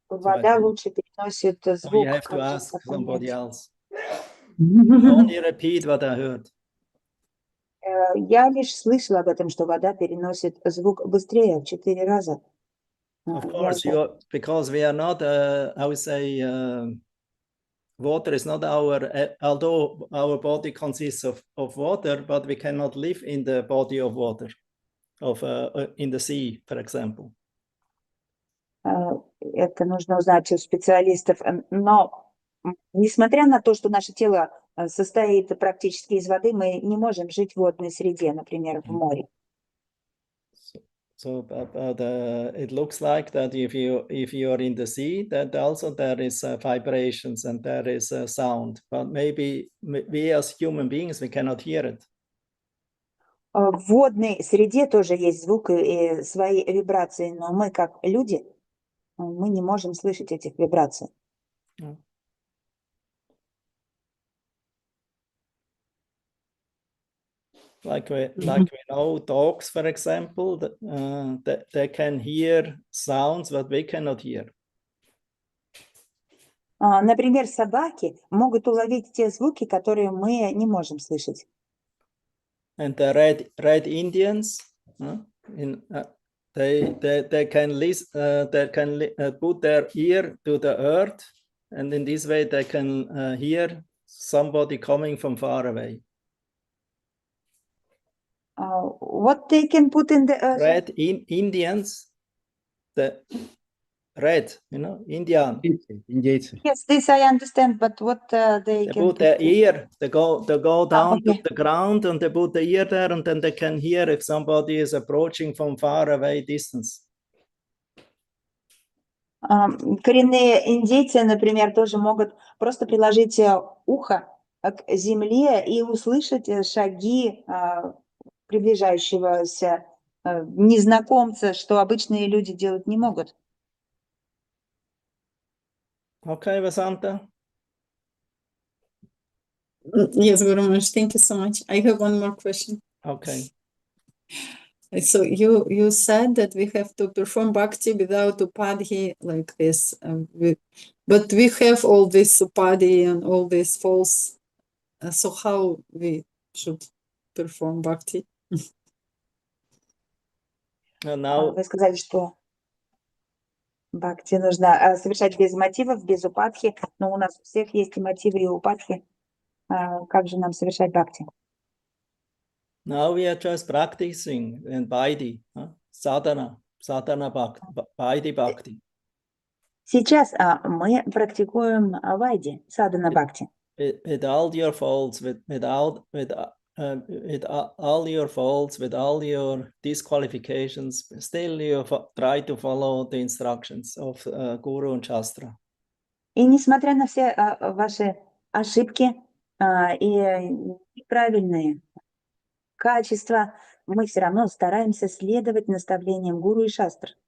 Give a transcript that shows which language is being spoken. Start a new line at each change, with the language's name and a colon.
Russian: Вода лучше переносит звук.
English: You have to ask somebody else. I only repeat what I heard.
Russian: Я лишь слышала об этом, что вода переносит звук быстрее в 4 раза.
English: Of course, because we are not, I would say, water is not although our body consists of water, but we cannot live in the body of water, in the sea, for example.
Russian: Это нужно узнать у специалистов. Но, несмотря на то, что наше тело состоит практически из воды, мы не можем жить в водной среде, например, в море.
English: So, it looks like that if you are in the sea, that also there is vibrations and there is sound, but maybe we as human beings we cannot hear it.
Russian: В водной среде тоже есть звук и свои вибрации, но мы, как люди, мы не можем слышать этих вибраций.
English: like we know dogs, for example, they can hear sounds that we cannot hear.
Russian: Например, собаки могут уловить те звуки, которые мы не можем слышать.
English: And the red Indians, they can listen, they can put their ear to the earth, and in this way they can hear somebody coming from far away. What they can put in the earth? Red Indians, the red, Indian.
Russian: Индейцы.
English: Yes, this I understand, but what they They can put their put? ear, they go down to Okay. the ground and they put the ear there, and then they can hear if somebody is approaching from far away distance.
Russian: Коренные индейцы, например, тоже могут просто приложить ухо к земле и услышать шаги приближающегося незнакомца, что обычные люди делать не могут.
English: Okay, Vasanta? Yes, Guru Maharaj, thank you so much. I have one more question. Okay. So you said that we have to perform bhakti without upadhi like this, but we have all this upadhi and all these false. So how we should perform bhakti? Now,
Russian: Вы сказали, что бхакти нужно совершать без мотивов, без упадхи, но у нас у всех есть и мотивы, и упадхи. Как же нам совершать бхакти?
English: now we are just practicing in Vaidhi, sadhana bhakti, Vaidhi bhakti.
Russian: Сейчас мы практикуем вайди, садхана бхакти.
English: With all your faults, with all your faults, with all your disqualifications, still you try to follow the instructions of Guru and Shastra.
Russian: И несмотря на все ваши ошибки и неправильные качества, мы все равно стараемся следовать наставлениям гуру и шастр.